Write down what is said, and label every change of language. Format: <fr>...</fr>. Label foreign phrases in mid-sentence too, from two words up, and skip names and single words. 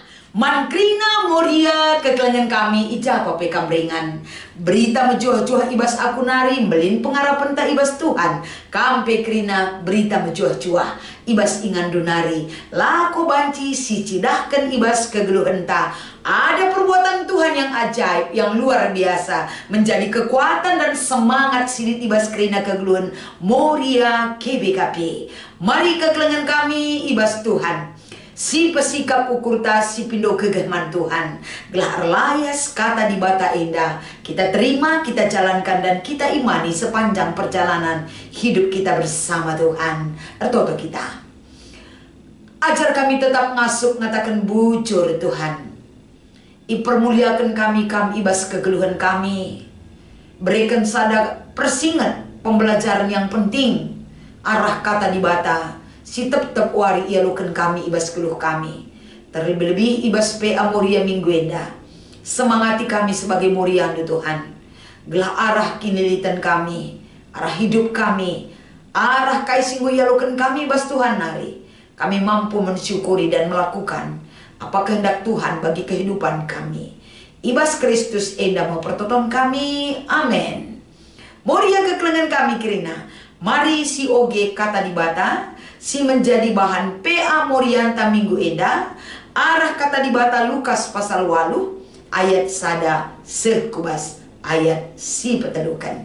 <btx>Mankrina Moria kekelangan kami ija pape kamringan. Berita mejuah-juah ibas aku nari melin pengarapan ta ibas Tuhan. Kampe krina berita mejuah-juah ibas ingan dunari. Lako banci si cidahkan ibas kegeluhan ta.</btx> <id>Ada perbuatan Tuhan yang ajaib, yang luar biasa, menjadi kekuatan dan semangat</id> <btx>silit ibas krina kegeluhan Moria KBKP. Mari kekelangan kami ibas Tuhan. Si pesikap ukur ta si pindo kegehman Tuhan. Gelar layas kata di bata indah.</btx> <id>Kita terima, kita jalankan dan kita imani sepanjang perjalanan hidup kita bersama Tuhan.</id> <btx>Ertoto kita. Ajar kami tetap ngasup ngatakan bujur Tuhan. Ipermuliakan kami ibas kegeluhan kami.</btx> <id>Berikan</id> <btx>sada persingat</btx> <id>pembelajaran yang penting.</id> <btx>Arah kata di bata. Si tep wari ia lukan kami ibas keluh kami. Terlebih-lebih ibas PA Moria minggu enda.</btx> <id>Semangati kami sebagai</id> <btx>Moriandu Tuhan. Gelah arah kinilitan kami, arah hidup kami, arah kaisinggu ia lukan kami ibas Tuhan nari.</btx> <id>Kami mampu mensyukuri dan melakukan apa kehendak Tuhan bagi kehidupan kami.</id> <btx>Ibas Kristus enda mempertonton kami. Amin. Moria kekelengan kami kirina. Mari si oge kata di bata. Si menjadi bahan PA Morianta minggu enda. Arah kata di bata Lukas pasal 8 ayat sada sekubas ayat si petedukan.</btx>